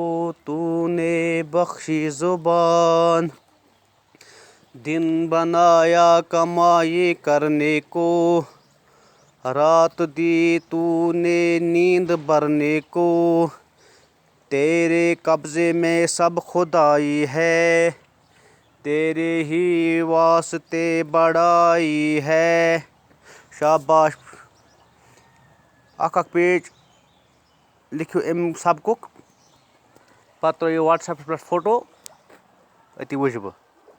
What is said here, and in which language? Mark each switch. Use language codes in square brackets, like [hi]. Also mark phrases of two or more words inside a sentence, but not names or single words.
[ur] تو نے بخشی زبان دن بنایا کمائی کرنے کو رات دی تو نے نیند بھرنے کو تیرے قبضے میں سب خدائی ہے تیرے ہی واسطے بڑائی ہے شاباش [ks] اکھ پیج لیکھِو اَمہِ سبقُک پَتہٕ ترٲیِو وَٹسیپَس پٮ۪ٹھ فوٹو أتی وٕچھِ بہٕ